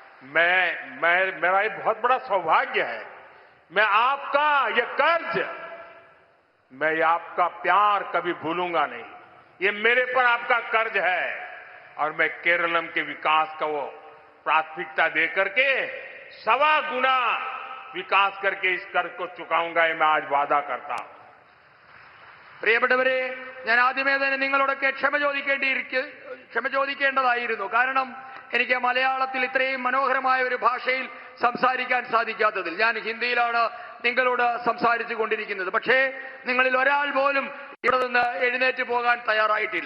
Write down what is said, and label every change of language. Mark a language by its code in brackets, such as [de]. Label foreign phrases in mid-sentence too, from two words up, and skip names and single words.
[hi] मेरा ये बहुत बड़ा सौभाग्य है। मैं आपका ये कर्ज, मैं ये आपका प्यार कभी भूलूंगा नहीं। ये मेरे पर आपका कर्ज है और मैं केरलम के विकास को प्राथमिकता दे करके 1.25 गुना विकास करके इस कर्ज को चुकाऊंगा, ये मैं आज वादा करता हूं। [ml] പ്രിയപ്പെട്ടവരെ, ഞാൻ ആദ്യമേ തന്നെ നിങ്ങളോടൊക്കെ ക്ഷമ ചോദിക്കേണ്ടതായിരുന്നു. കാരണം എനിക്ക് മലയാളത്തിൽ ഇത്രയും മനോഹരമായ ഒരു ഭാഷയിൽ സംസാരിക്കാൻ സാധിക്കാത്തതിൽ. ഞാൻ ഹിന്ദിയിലാണ് നിങ്ങളോട് സംസാരിച്ചു കൊണ്ടിരിക്കുന്നത്. പക്ഷേ നിങ്ങളിൽ ഒരാൾ പോലും ഇവിടെ നിന്ന് എഴുന്നേറ്റ് പോകാൻ തയ്യാറായിട്ടില്ല.